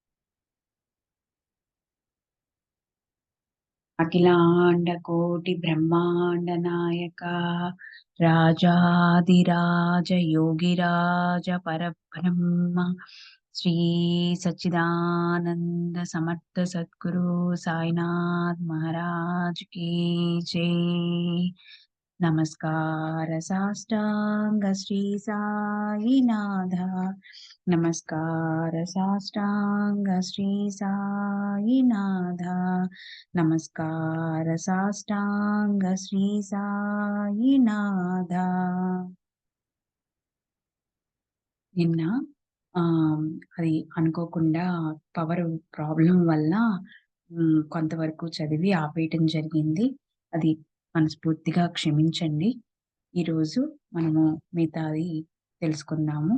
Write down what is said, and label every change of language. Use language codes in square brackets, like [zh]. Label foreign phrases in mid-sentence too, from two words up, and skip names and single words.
[hi] अखिलांड कोटि ब्रह्मांड नायका राजाधिराज योगिराज परब्रह्म श्री सच्चिदानंद समर्थ सद्गुरु साईनाथ महाराज की जय। नमस्कार साष्टांग श्री साईनाथ। नमस्कार साष्टांग श्री साईनाथ। नमस्कार साष्टांग श्री సాయినాథ। [te] నిన్న ఆ అది అనుకోకుండా పవర్ ప్రాబ్లం వల్ల కొంతవరకు చదివి ఆపేయటం జరిగింది. అది మనస్ఫూర్తిగా క్షమించండి. ఈరోజు మనము మిగతాది తెలుసుకుందాము.